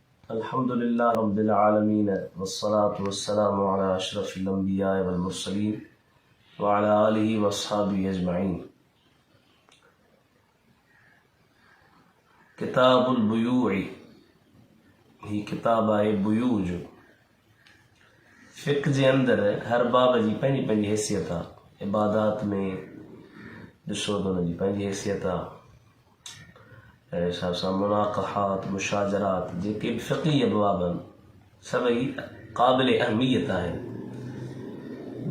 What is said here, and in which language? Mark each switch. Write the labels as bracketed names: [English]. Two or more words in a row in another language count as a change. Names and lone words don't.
[Arabic] الحمد لله رب العالمين والصلاة والسلام على أشرف الأنبياء والمرسلين وعلى آله وأصحابه أجمعين. كتاب البيوع [Sindhi] ही किताब आहे बुयू जो। फ़िक़्ह जे अंदर हर बाब जी पंहिंजी पंहिंजी हैसियत आहे। इबादात में ॾिसो त हुनजी पंहिंजी हैसियत आहे। अहिड़े हिसाब सां मुनाक़हात मुशाजरात जेके बि फ़िक़ही अबवाब आहिनि सभई क़ाबिल अहमियत आहिनि।